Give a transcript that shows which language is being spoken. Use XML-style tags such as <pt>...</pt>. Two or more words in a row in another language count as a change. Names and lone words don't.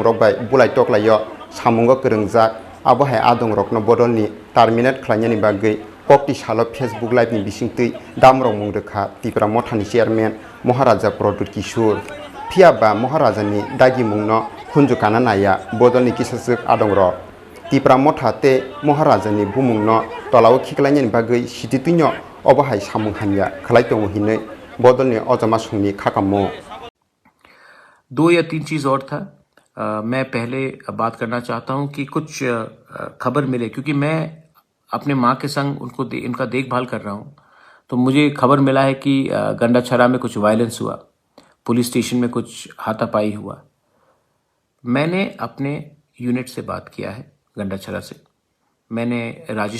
<trp>रकबाय बुलाय तकलायो सामुंगो गोरोंजाक आबहाय आदं रकनो बदलनि टार्मिनेट खलायनायनि बागै कक्ति सालो फेसबुक लाइभनि बिसिंतै दामरं मुंदोखा टिप्रा मथानि चेयारमेन महाराजा प्रदुत किशोर फियाबा महाराजानि दागि मुंनो खुनजुकाना नाया बदलनि किसासुक आदं रक टिप्रा मथाते महाराजानि बुमुंनो तलाव खिखलायनायनि बागै सिटितुइनो अबहाय सामुं हामिया खलायतों हिनै बदलनि अजमा सुंनि खाकामो</trp> <hi>2 या 3 चीज़ और था मैं पहले बात करना चाहता हूं कि कुछ खबर मिले क्योंकि मैं अपने माँ के संग इनका देखभाल कर रहा हूं तो मुझे खबर मिला है कि गंडाछरा में कुछ वायलेंस हुआ पुलिस स्टेशन में कुछ हाथापाई हुआ मैंने अपने यूनिट से बात किया है गंडाछरा से मैंने राजेश</hi>